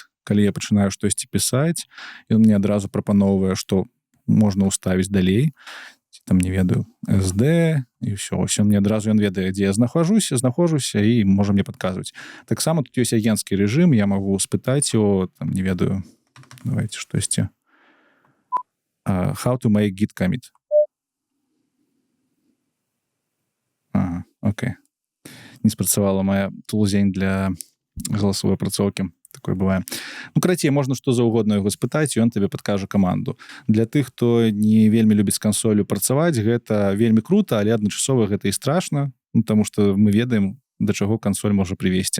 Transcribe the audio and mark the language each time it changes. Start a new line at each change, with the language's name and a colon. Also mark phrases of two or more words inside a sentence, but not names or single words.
Belarusian: Калі я пачынаю штосьці пісаць, ён мне адразу прапаноўвае, што можна ўставіць далей. там не ведаю SD і ўсё мне адразу ён ведае, дзе я знаходжуся і можа мне падказваць. Таксама тут ёсць агенцкі рэжым, я магу спытаць его, там не ведаю, давайте штосьці.
English: How to make git commit.
Belarusian: Ага, окей. Не спрацавала моя тулзень для галасовой апрацоўкі. Такое бывае. Ну, карацей, можна што заўгодна яго спытаць, і ён табе падкажа каманду. Для тых, хто не вельмі любіць з кансолю працаваць, гэта вельмі крута, але адначасова гэта і страшна, тому што мы ведаем, да чаго кансоль можа прывесці.